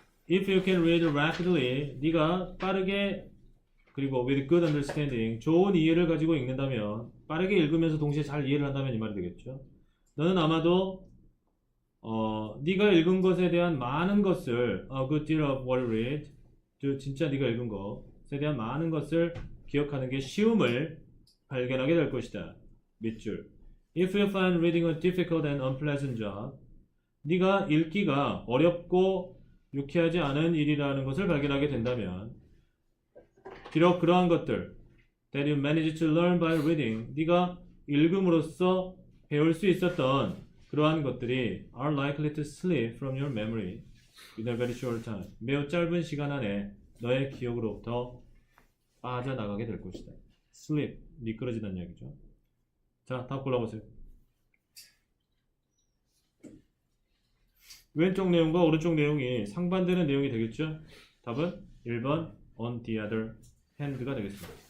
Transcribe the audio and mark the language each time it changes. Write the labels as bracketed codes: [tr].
[en] If you can read rapidly, [ko] 네가 빠르게 그리고 [en] with good understanding, [ko] 좋은 이해를 가지고 읽는다면, 빠르게 읽으면서 동시에 잘 이해를 한다면 이 말이 되겠죠. 너는 아마도 네가 읽은 것에 대한 많은 것을 [en] a good deal of what you read, [ko] 진짜 네가 읽은 것에 대한 많은 것을 기억하는 게 쉬움을 발견하게 될 것이다. [en] 밑줄 If you find reading a difficult and unpleasant job, [ko] 네가 읽기가 어렵고 유쾌하지 않은 일이라는 것을 발견하게 된다면 비록 그러한 것들 [en] that you managed to learn by reading, [ko] 네가 읽음으로써 배울 수 있었던 그러한 것들이 [en] are likely to slip from your memory in a very short time. [ko] 매우 짧은 시간 안에 너의 기억으로부터 빠져나가게 될 것이다. slip, 미끄러지다는 이야기죠. 자, 다음 골라보세요. 왼쪽 내용과 오른쪽 내용이 상반되는 내용이 되겠죠? 답은 1번 [en] on the other hand [ko] 가 되겠습니다.